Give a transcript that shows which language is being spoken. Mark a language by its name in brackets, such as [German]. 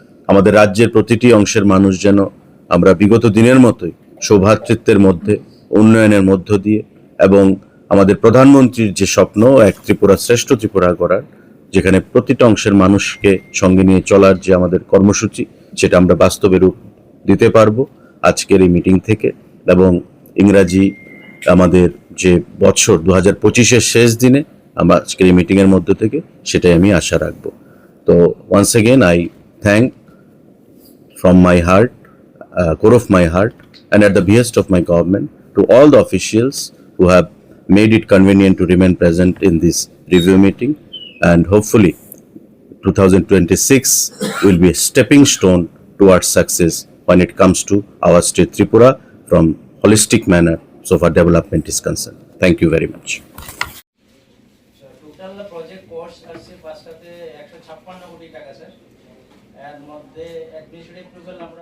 [Bangla] আমাদের রাজ্যের প্রতিটি অংশের মানুষ যেন আমরা বিগত দিনের মতোই সৌভ্রাতৃত্বের মধ্যে, উন্নয়নের মধ্য দিয়ে এবং আমাদের প্রধানমন্ত্রীর যে স্বপ্ন, এক ত্রিপুরা শ্রেষ্ঠ ত্রিপুরা গড়ার, যেখানে প্রতিটা অংশের মানুষকে সঙ্গে নিয়ে চলার যে আমাদের কর্মসূচি, সেটা আমরা বাস্তবে রূপ দিতে পারবো আজকের এই মিটিং থেকে। এবং ইংরাজি আমাদের যে বছর 2025-এর শেষ দিনে আমরা আজকের এই মিটিংয়ের মধ্য থেকে সেটাই আমি আশা রাখবো। তো [English] Once again I thank from my heart, core of my heart, and at the behest of my government, to all the officials who have made it convenient to remain present in this review meeting, and hopefully 2026 will be a stepping stone towards success when it comes to our state Tripura from holistic manner so far development is concerned. Thank you very much. [Bangla] Total project course আছে 5টাতে 156 কোটি টাকা sir. এর মধ্যে administrative approval আমরা